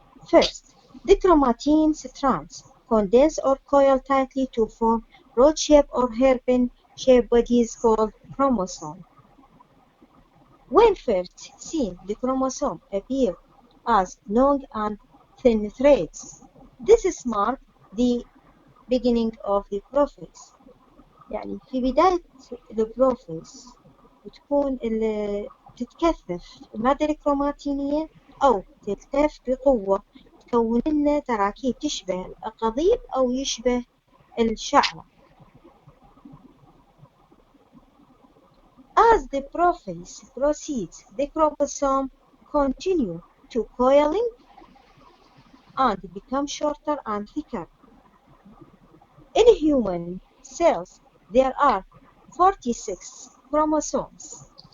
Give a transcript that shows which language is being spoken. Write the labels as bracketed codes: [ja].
[en] First, the chromatin strands condense or coil tightly to form rod-shaped or hairpin-shaped bodies called chromosome. When first seen, the chromosome appear as long and thin threads. This is mark the beginning of the prophase. [ar] يعني في بداية البروفيس بتكون تتكثف المادة الكروماتينية أو تلتف بقوة تكون لنا تراكيب تشبه الأقاضيب أو يشبه الشعرة. [en] As the prophase proceeds, the chromosome continue to coiling and become shorter and thicker. In human cells, there are 46 chromosomes.